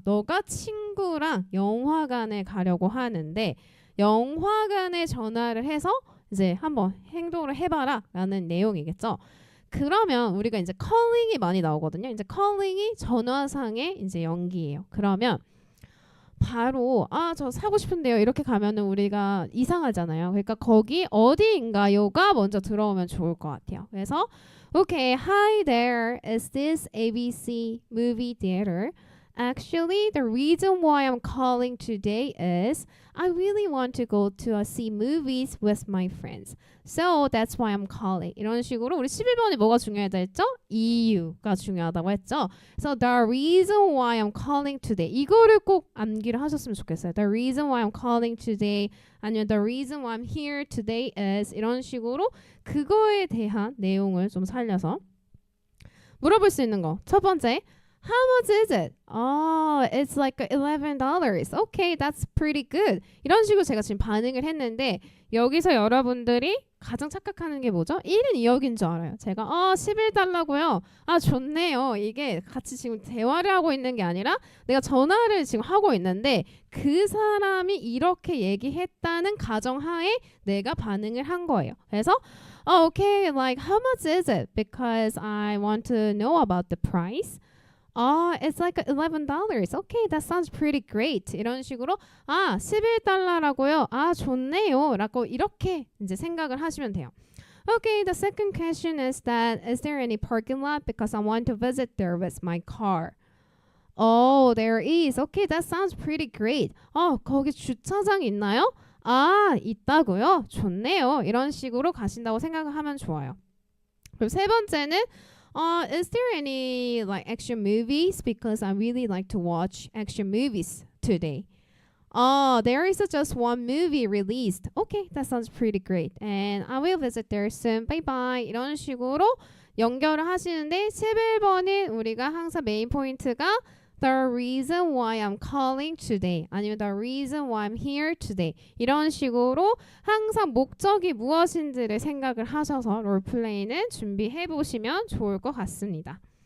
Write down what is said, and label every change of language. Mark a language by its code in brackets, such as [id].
[ko] 너가 친구랑 영화관에 가려고 하는데 영화관에 전화를 해서 이제 한번 행동을 해봐라 라는 내용이겠죠. 그러면 우리가 이제 calling이 많이 나오거든요. 이제 calling이 전화상의 이제 연기예요. 그러면 바로 저 사고 싶은데요 이렇게 가면은 우리가 이상하잖아요. 그러니까 거기 어디인가요가 먼저 들어오면 좋을 것 같아요. 그래서 [en] Okay, hi there. Is this ABC movie theater? Actually, the reason why I'm calling today is I really want to go to see movies with my friends. So that's why I'm calling. [ko] 이런 식으로 우리 11번이 뭐가 중요하다 했죠? 이유가 중요하다고 했죠. [en] So the reason why I'm calling today. [ko] 이거를 꼭 암기를 하셨으면 좋겠어요. [en] The reason why I'm calling today [ko] 아니면 [en] the reason why I'm here today is [ko] 이런 식으로 그거에 대한 내용을 좀 살려서 물어볼 수 있는 거. 첫 번째, [en] How much is it? Oh, it's like $11. Okay, that's pretty good. [ko] 이런 식으로 제가 지금 반응을 했는데 여기서 여러분들이 가장 착각하는 게 뭐죠? 1은 2억인 줄 알아요. 제가 11달러고요. 아, 좋네요. 이게 같이 지금 대화를 하고 있는 게 아니라 내가 전화를 지금 하고 있는데 그 사람이 이렇게 얘기했다는 가정하에 내가 반응을 한 거예요. [en] 그래서 okay, like how much is it? Because I want to know about the price. It's like $11. Okay, that sounds pretty great. [ko] 이런 식으로 11달러라고요. 좋네요. 라고 이렇게 이제 생각을 하시면 돼요. [en] Okay, the second question is that is there any parking lot because I want to visit there with my car. Oh, there is. Okay, that sounds pretty great. [ko] 거기 주차장 있나요? 있다고요? 좋네요. 이런 식으로 가신다고 생각을 하면 좋아요. 그리고 세 번째는 [en] is there any like action movies? Because I really like to watch action movies today. There is just one movie released. Okay, that sounds pretty great. And I will visit there soon. Bye bye. [ko] 이런 식으로 연결을 하시는데 11번은 우리가 항상 메인 포인트가 [en] the reason why I'm calling today [ko] 아니면 [en] the reason why I'm here today [ko] 이런 식으로 항상 목적이 무엇인지를 생각을 하셔서 롤플레이는 준비해 보시면 좋을 것 같습니다.